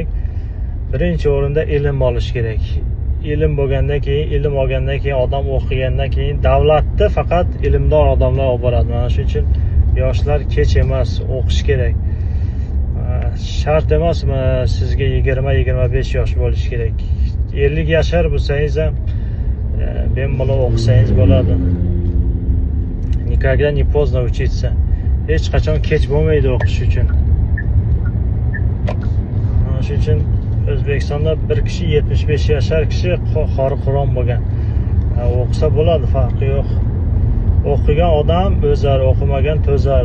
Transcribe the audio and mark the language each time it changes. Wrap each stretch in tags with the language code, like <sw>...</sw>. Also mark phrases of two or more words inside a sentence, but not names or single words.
<uz>Birinchi o'rinda ilm olish kerak. Ilm bo'lgandan keyin, odam o'qigandan keyin davlatda faqat ilmdor odamlar olib boradi. Mana shuning uchun yoshlar kech emas o'qish kerak. Shart emas sizga 20-25 yosh bo'lish kerak. 50 yashar bo'lsangiz ham bemalol o'qisangiz bo'ladi.</uz> <ru>Никогда не поздно учиться.</ru> <uz>Hech qachon kech bo'lmaydi o'qish uchun. Mana shuning uchun O'zbekistonda bir kishi 75 yashar kishi qori-quron bo'lgan. O'qisa bo'ladi, farqi yo'q. O'qigan odam o'zar, o'qimagan to'zar.</uz>